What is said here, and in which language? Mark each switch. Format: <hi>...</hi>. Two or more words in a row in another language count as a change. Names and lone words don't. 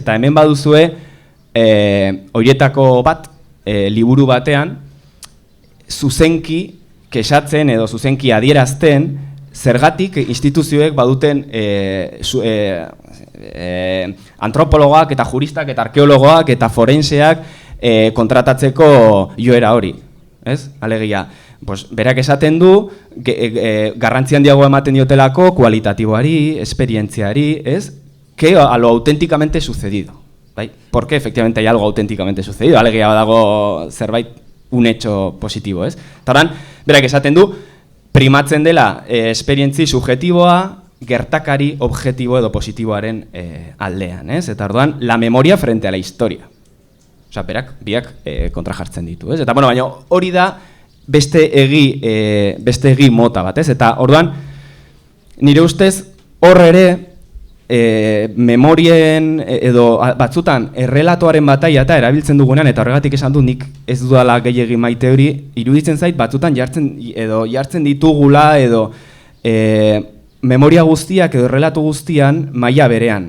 <eu>Eta hemen baduzue, horietako bat, liburu batean, zuzenki kexatzen edo zuzenki adierazten, zergatik instituzioek baduten antropologoak eta juristak eta arkeologoak eta forenseak kontratatzeko joera hori, ez? Alegia, berak esaten du, garrantzi handiago ematen diotelako kualitatiboari, esperientziari, ez?</eu> <es>Que a lo auténticamente sucedido. ¿Bai? Porque efectivamente hay algo auténticamente sucedido,</es> <eu>alegia dago zerbait</eu> <es>un hecho positibo,</es> <eu>ez? Eta horan, berak esaten du, primatzen dela esperientzi subjetiboa, gertakari objetibo edo positiboaren aldean, ez? Eta orduan,</eu> <es>la memoria frente a la historia.</es> <eu>Osa, berak, biak kontrajartzen ditu, ez? Eta, baina hori da beste egi mota bat, ez? Eta orduan, nire ustez, hor ere, memorien edo batzutan errelatoaren bataia eta erabiltzen dugunean, eta horregatik esan du nik ez dudala gehiegi maite hori, iruditzen zait batzutan jartzen ditugula edo memoria guztiak edo errelatu guztian maila berean.</eu>